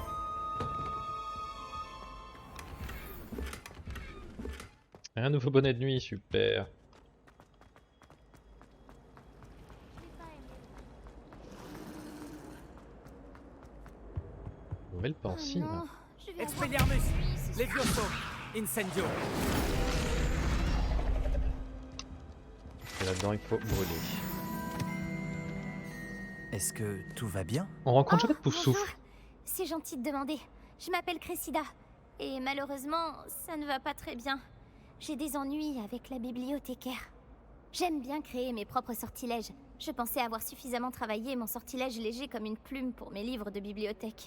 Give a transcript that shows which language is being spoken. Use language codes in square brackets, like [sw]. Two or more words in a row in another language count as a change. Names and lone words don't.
[fr] Un nouveau bonnet de nuit, super. Nouvelle pensée. Oh non, je vais avoir Expelliarmus, peur de lui ce soir. Levioso, Incendio. Et là-dedans, il faut brûler. Est-ce que tout va bien? On rencontre Jeannette Bonjour. Poufsouffle. C'est gentil de demander. Je m'appelle Cressida. Et malheureusement, ça ne va pas très bien. J'ai des ennuis avec la bibliothécaire. J'aime bien créer mes propres sortilèges. Je pensais avoir suffisamment travaillé mon sortilège léger comme une plume pour mes livres de bibliothèque.